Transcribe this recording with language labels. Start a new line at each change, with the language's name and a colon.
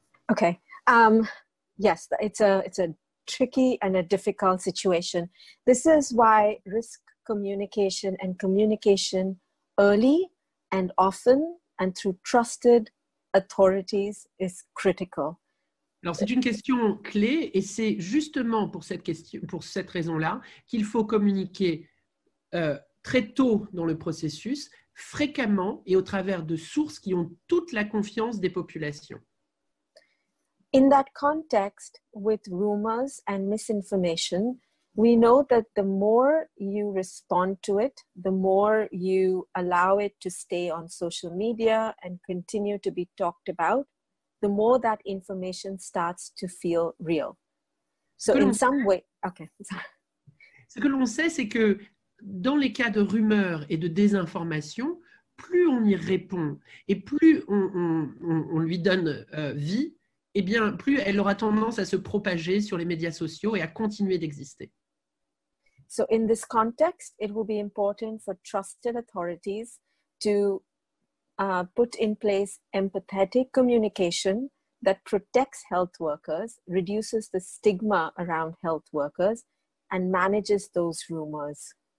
English: Okay. Yes, it's a tricky and a difficult situation. This is why risk communication and communication early and often and through trusted authorities is critical.
French: Alors, c'est une question clé et c'est justement pour cette raison-là qu'il faut communiquer très tôt dans le processus, fréquemment et au travers de sources qui ont toute la confiance des populations.
English: In that context, with rumors and misinformation, we know that the more you respond to it, the more you allow it to stay on social media and continue to be talked about, the more that information starts to feel real. So in some way, okay.
French: Ce que l'on sait, c'est que dans les cas de rumeurs et de désinformation, plus on y répond et plus on lui donne vie, eh bien, plus elle aura tendance à se propager sur les médias sociaux et à continuer d'exister.
English: So in this context, it will be important for trusted authorities to put in place empathetic communication that protects health workers, reduces the stigma around health workers, and manages those rumors.